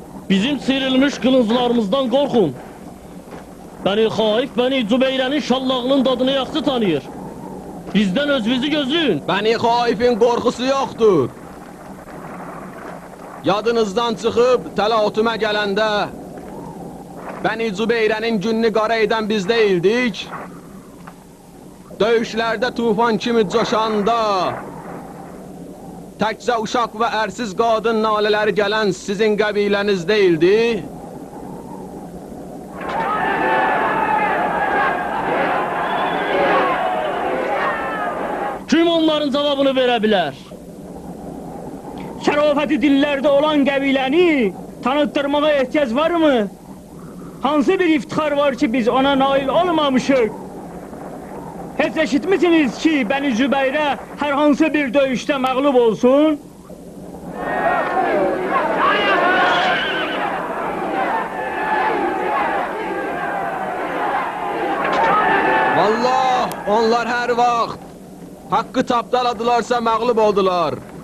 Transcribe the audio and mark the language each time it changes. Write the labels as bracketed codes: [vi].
[tr] Bizim sıyrılmış kılınclarımızdan korkun. [az] Bəni xaif, Bəni Cübeyrənin şallağının dadını yaxşı tanıyır. Bizdən özünüzü gözləyin. Bəni xaifin qorxusu yoxdur. Yadınızdan çıxıb təlaütümə gələndə Bəni Cübeyrənin gününü qara edən biz deyildik. Döyüşlərdə tufan kimi coşanda təkcə uşaq və ərsiz qadın nalələri gələn sizin qəbiləniz deyildi. Kim onların cavabını verə bilər? Şərafəti dillərdə olan qəbiləni tanıtdırmağa ehtiyac varmı? Hansı bir iftixar var ki biz ona nail olmamışıq? Heç eşitmisiniz ki Bəni Cübeyrə hər hansı bir döyüşdə məğlub olsun? Vallah, onlar hər vaxt haqqı tapdaladılarsa məğlub oldular.